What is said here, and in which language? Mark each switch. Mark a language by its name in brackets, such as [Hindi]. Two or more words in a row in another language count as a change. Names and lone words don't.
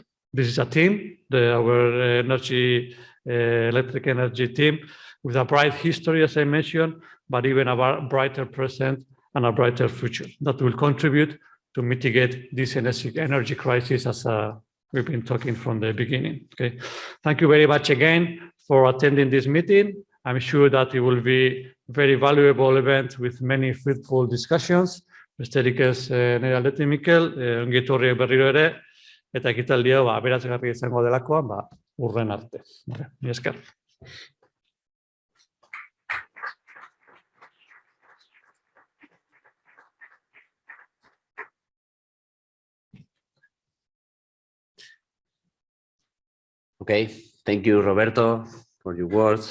[English] This is a team, our electric energy team, with a bright history, as I mentioned, but even a brighter present and a brighter future that will contribute to mitigate this energy crisis, as we've been talking from the beginning. Okay, thank you very much again for attending this meeting. I'm sure that it will be a very valuable event with many fruitful discussions. [Basque] Besterik ez nire aldetik, Mikel, ongi etorri berriro ere, eta ekitaldia aberasgarria izango delakoan, urren arte. Mila esker. [English] Okay, thank you, Roberto, for your words.